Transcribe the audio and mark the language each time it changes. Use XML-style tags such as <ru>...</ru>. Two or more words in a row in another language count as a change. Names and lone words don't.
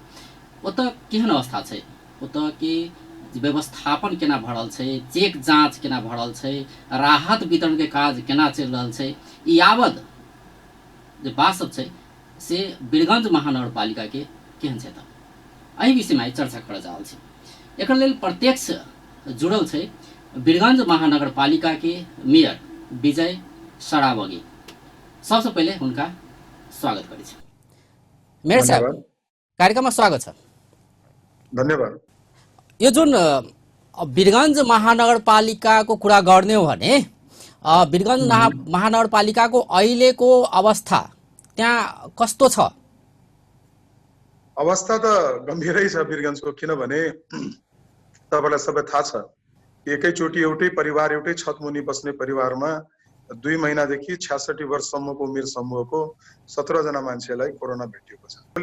<mai>ओतऽ केहन अवस्था छै, ओतऽ के व्यवस्थापन केना भ रहल छै, चेक जांच केना भ रहल छै, राहत वितरण के काज केना चल रहल छै, ई यावत जे बात सब छै से वीरगंज महानगरपालिका के केहन छै, एहि विषय में चर्चा कर रहल छी। एकर लेल प्रत्यक्ष जुड़ल छै वीरगंज महानगरपालिका के मेयर विजय सरावगी। सबसे पहले हुनका स्वागत करै छी। मेयर साहब, कार्यक्रम में स्वागत छ। धन्यवाद।</mai> <ne>यो जुन वीरगंज महानगरपालिका को कुरा गर्ने हो भने वीरगंज महानगरपालिका को अहिलेको अवस्था त्यहाँ कस्तो छ? अवस्था त गम्भीरै छ वीरगंजको, किनभने तपाईलाई सबै थाहा छ एकैचोटि एउटै परिवार एउटै छतमुनि बस्ने परिवारमा 2 महिनादेखि 66 वर्षसम्मको उमेर समूहको 17 जना मान्छेलाई कोरोना भेटिएको छ।</ne>